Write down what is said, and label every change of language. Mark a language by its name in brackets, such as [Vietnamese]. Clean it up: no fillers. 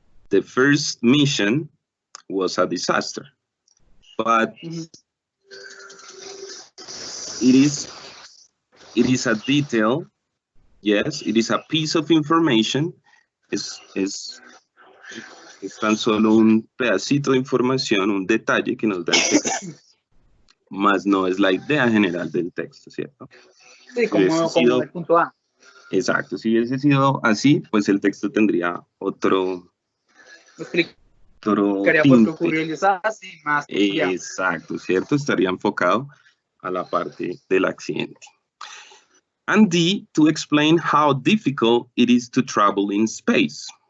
[English] The first mission was a disaster, but it is a detail. Yes, it is a piece of information. [Spanish] Es tan solo un pedacito de información, un detalle que nos da el texto, más no es la idea general del texto, ¿cierto? Sí, como el punto A. Exacto, si hubiese sido así, pues el texto tendría otro Explicaría por qué ocurrió el desastre, más. Exacto, ¿cierto? Estaría enfocado a la parte del accidente. [English] And D, to explain how difficult it is to travel in space.